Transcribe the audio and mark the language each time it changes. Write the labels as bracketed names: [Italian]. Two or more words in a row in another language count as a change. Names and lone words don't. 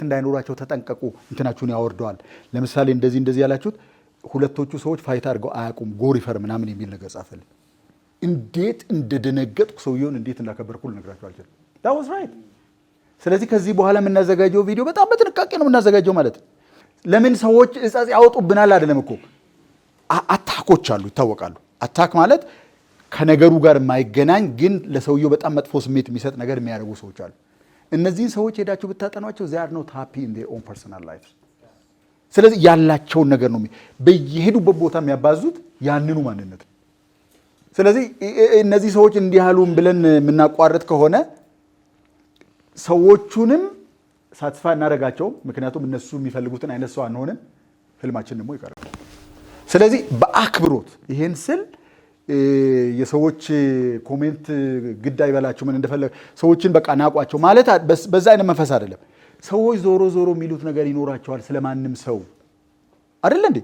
[Amharic] እንዳይኖራቸው ተጠንቀቁ፣ እንትናችሁን ያወርደዋል። ለምሳሌ እንደዚህ ያላችሁት ሁለቶቹ ሰዎች ፋይት አድርገው አያውቁም ጎሪፈር ምናምን የሚል ነገር ጻፈልኝ። እንዴት እንደደነገጥኩ ሰውየውን እንዴት እንዳከበርኩ ልነግራችሁ አልችልም። [English] that was right። [Amharic] ስለዚህ ከዚህ በኋላ የምናዘጋጀው ቪዲዮ በጣም በጥንቃቄ ነው የምናዘጋጀው ማለት ነው። ለምን ሰዎች እጻጽ ያወጡብናል አይደለም እኮ። አታኮች አሉ ይታወቃሉ። አታክ ማለት ከነገሩ ጋር የማይገናኝ ግን ለሰውየው በጣም መጥፎ ስሜት የሚሰጥ ነገር የሚያደርጉ ሰዎች አሉ። እነዚህን ሰዎች ሄዳችሁ ብታጠኗቸው [English] they are not happy in their own personal lives። [Amharic] ስለዚህ ያላቸውን ነገር ነው በየሄዱበት ቦታ የሚያባዙት ያንኑ ማንነት። ስለዚህ እነዚህ ሰዎች እንዲህ ያሉን ብለን የምናቋርጥ ከሆነ ሰዎቹንም ሳትስፋይ እናደርጋቸው። ምክንያቱም እነሱ የሚፈልጉትን አይነት ሰው አንሆንም፣ ህልማችን ደግሞ ይቀራል። ስለዚህ በአክብሮት ይሄን ስል የሰዎች ኮሜንት ግድ አይበላችሁ ምን እንደፈለገ ሰዎችን በቃ ናቋቸው ማለት በዛ አይነት መንፈስ አይደለም። ሰዎች ዞሮ የሚሉት ነገር ይኖራቸዋል ስለማንም ሰው አይደለ እንዴ?